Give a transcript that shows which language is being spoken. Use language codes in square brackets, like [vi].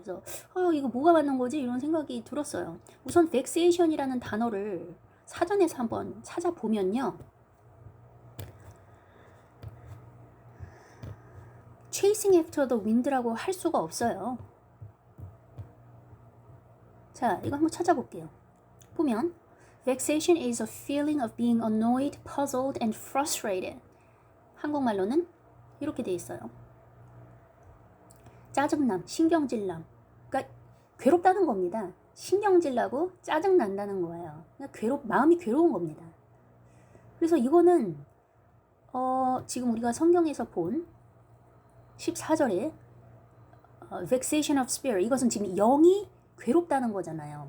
[ko] 그래서 이거 뭐가 맞는 거지? 이런 생각이 들었어요. 우선 vexation이라는 단어를 사전에서 한번 찾아보면요. [en] Chasing after the wind [ko] 라고 할 수가 없어요. 자, 이거 한번 찾아볼게요. 보면 [en] Vexation is a feeling of being annoyed, puzzled, and frustrated. [ko] 한국말로는 이렇게 돼 있어요. 짜증남, 신경질남. 그러니까 괴롭다는 겁니다. 신경질나고 짜증난다는 거예요. 그러니까 마음이 괴로운 겁니다. 그래서 이거는 지금 우리가 성경에서 본 14절에 [en] vexation of spirit, [ko] 이것은 지금 영이 괴롭다는 거잖아요.